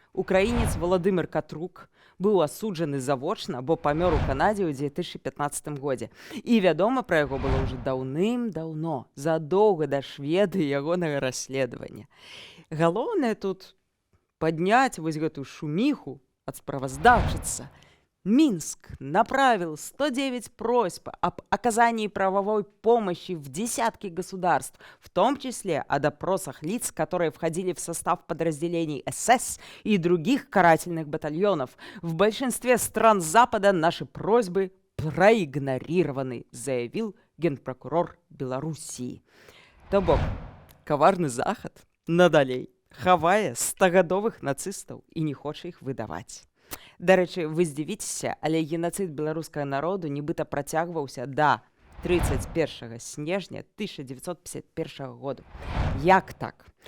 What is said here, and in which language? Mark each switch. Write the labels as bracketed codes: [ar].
[be] Украінец Владимир Катрук быў асуджаны завочна, бо памёр у Канадзе ў 2015 годзе. І вядома пра яго было ўжо даўным-даўно, задоўга да Шведы ягонага расследавання. Галоўнае тут падняць вось гэтую шуміху ад справаздачыцца. [ru] Минск направил 109 просьб об оказании правовой помощи в десятки государств, в том числе о допросах лиц, которые входили в состав подразделений СС и других карательных батальонов. В большинстве стран Запада наши просьбы проигнорированы, заявил генпрокурор Белоруссии. [be] То бок, коварный Захад надалей хавае 100гадовых нацыстаў і не хоча іх выдаваць. Дарэчы, вы здзівіцеся, але генацыд беларускага народу нібыта працягваўся да 31 снежня 1951 году. Як так?